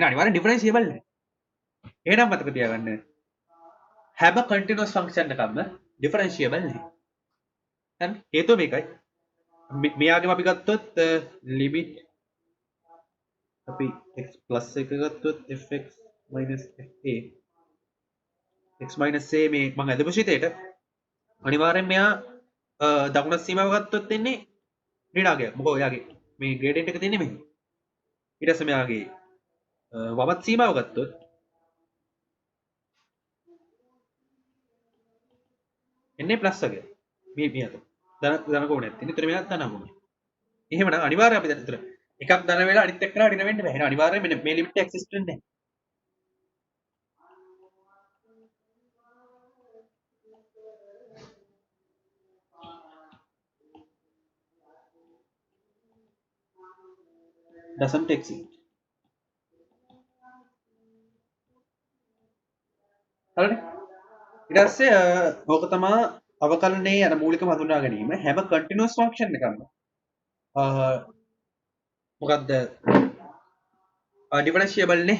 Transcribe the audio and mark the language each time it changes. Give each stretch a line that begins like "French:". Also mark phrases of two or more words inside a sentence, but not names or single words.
Sinhala: එහෙනම් අනිවාර්යෙන් ඩිෆරන්ෂියබල් නේ. එහෙනම් මතක තියාගන්න හැම
English: continuous function
Sinhala: එකක්ම ඩිෆරන්ෂියබල් නේ. හරි හේතුව මේකයි. මෙයාගෙම අපි ගත්තොත් ලිමිට් අපි x ප්ලස් එක ගත්තොත්
English: fx minus fa x minus a
Sinhala: මේ මම අදපු ශීතයට අනිවාර්යෙන් මෙයා දකුණු සීමාව ගත්තොත් එන්නේ ඍණාගයක්. මොකද ඔයාගේ මේ ග්‍රේඩියන්ට් එක තියෙන්නේ මෙහෙම. ඊට පස්සේ මෙයාගේ වමත් සීමාව ගත්තොත් එන්නේ ප්ලස් එක. මේ අත. ධන කෝණයක් තියෙන. ඒතර මෙයා ධන කෝණය. එහෙමනම් අනිවාර්යයෙන් අපි දැන් ඒතර එකක් ධන වෙලා අනිත් එක්කලා ඍණ වෙන්න බෑ. එහෙනම් අනිවාර්යයෙන් මෙන්න මේ ලිමිට් එක එක්සිස්ට් වෙන්නේ නැහැ.
English: doesn't exist.
Sinhala: හරිනේ. ඊට පස්සේ ඕක තමයි අවකලනයේ අර මූලිකම හඳුනා ගැනීම. හැම
English: continuous function
Sinhala: එකක්ම මොකක්ද ඩිෆරන්ෂියබල් නේ.